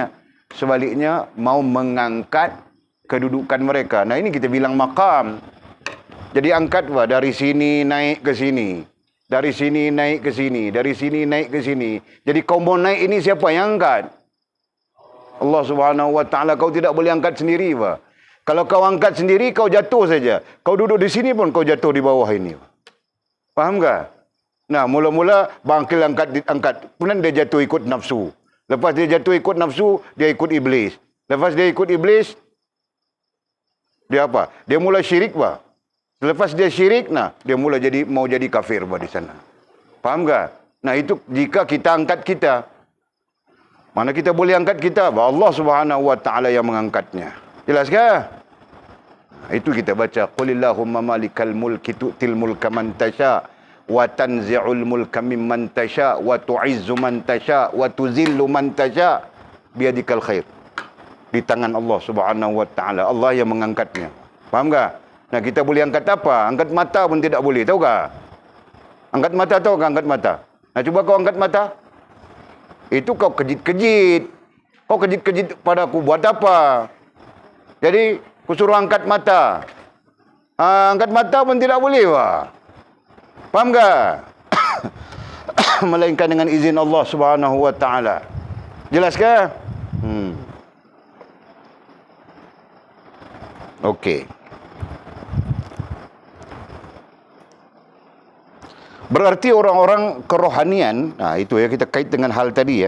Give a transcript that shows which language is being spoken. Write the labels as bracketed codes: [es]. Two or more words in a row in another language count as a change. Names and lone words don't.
[ms] Sebaliknya mau mengangkat kedudukan mereka. Ini kita bilang makam. Jadi angkat dari sini naik ke sini. Dari sini naik ke sini. Dari sini naik ke sini. Jadi kau mau naik ini siapa yang angkat? [ar] الله سبحانه وتعالى. [ms] Kau tidak boleh angkat sendiri. Kalau kau angkat sendiri, kau jatuh saja. Kau duduk di sini pun kau jatuh di bawah ini. Faham tak? Mula-mula bangkil angkat. Kemudian dia jatuh ikut nafsu. Lepas dia jatuh ikut nafsu, dia ikut iblis. Lepas dia ikut iblis, dia apa? Dia mula syirik Selepas dia syirik, dia mula mau jadi kafir di sana. Faham tak? Itu jika kita angkat kita. Mana kita boleh angkat kita? [ar] الله سبحانه وتعالى [ms] yang mengangkatnya. Jelas ke? Itu kita baca, [ar] قل اللهم مالك الملك تؤتي الملك من تشاء وتنزع الملك ممن تشاء وتعز من تشاء وتذل من تشاء بيدك الخير. [ms] Di tangan [ar] الله سبحانه وتعالى. [ms] Allah yang mengangkatnya. Faham tak? Nah, kita boleh angkat apa? Angkat mata pun tidak boleh, tahu tak? Angkat mata, tahu tak angkat mata? Nah, cuba kau angkat mata. Itu kau kejit-kejit. Kau kejit-kejit padaku buat apa? Jadi aku suruh angkat mata. Angkat mata pun tidak boleh, wah. Faham tak? Melainkan dengan izin [ar] الله سبحانه وتعالى. [ms] Jelas ke? Okey. Berarti orang-orang kerohanian, nah itu ya, kita kait dengan hal tadi ya.